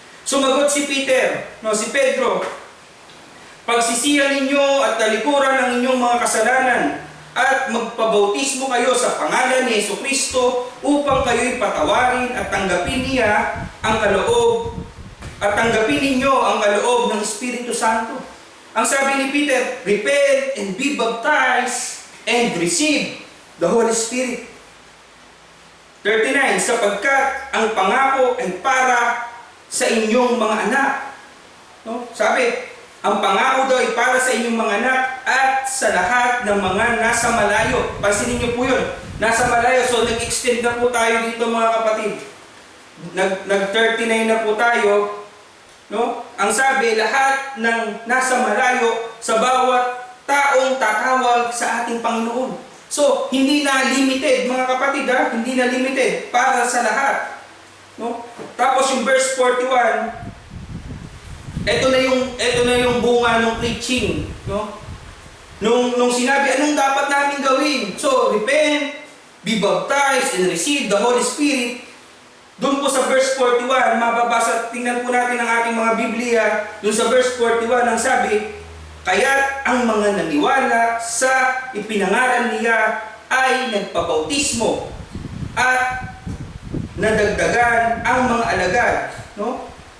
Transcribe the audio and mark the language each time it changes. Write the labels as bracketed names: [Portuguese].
[Filipino] Sumagot si Peter, no, si Pedro, pagsisihan ninyo at talikuran ng inyong mga kasalanan, at magpabautismo kayo sa pangalan ni Jesucristo upang kayo'y patawarin at tanggapin niya ang kaloob at tanggapin ninyo ang kaloob ng Espiritu Santo. Ang sabi ni [English] Peter, repent and be baptized and receive the Holy Spirit. [Filipino] 39, sapagkat ang pangako ay para sa inyong mga anak. No? Sabi, ang pangako daw ay para sa inyong mga anak at sa lahat ng mga nasa malayo. Pansinin niyo po yun, nasa malayo. So nag-extend na po tayo dito, mga kapatid. Nag-39 na po tayo. No? Ang sabi, lahat ng nasa malayo sa bawat taong tatawag sa ating Panginoon. So, hindi na limited, mga kapatid, ha? Hindi na limited, para sa lahat. No? Tapos yung verse 41, ito na yung bunga ng preaching, no? Nung sinabi, anong dapat namin gawin? [English] So, repent, be baptized, and receive the Holy Spirit. [Filipino] Doon po sa verse 41, mababasa, tingnan po natin ang ating mga Biblia. Doon sa verse 41, ang sabi, kaya't ang mga naniwala sa ipinangaral niya ay nagpabautismo at nadagdagan ang mga alagad, no?